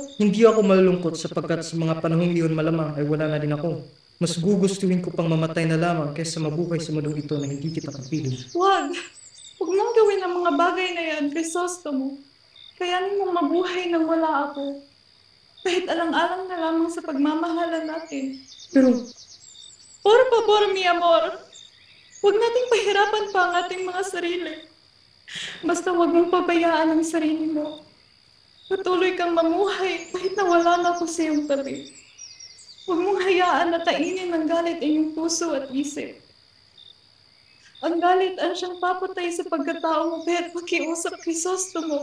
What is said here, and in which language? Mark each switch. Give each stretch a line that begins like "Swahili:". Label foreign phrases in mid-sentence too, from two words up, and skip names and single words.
Filipino: Hindi ako malulungkot sapagkat sa mga panahong iyon malamang ay wala na din ako. Mas gugustuhin ko pang mamatay na lamang kaysa mabuhay sa mundong ito na hindi kita kapiling. Huwag! Huwag mong gawin ang mga bagay na yan, Crisostomo. Kayanin mong mabuhay nang wala ako. Kahit alang-alang na lamang sa pagmamahalan natin. Pero,
Spanish: Por favor, mi amor.
Filipino: Huwag nating pahirapan pa ang ating mga sarili. Basta huwag mong pabayaan ang sarili mo. Patuloy kang mamuhay kahit na wala na ako sa iyong tabi. Huwag mong hayaan na kainin ng galit ang iyong puso at isip. Ang galit ang siyang papatay sa pagkatao mo kahit pakiusap Crisostomo.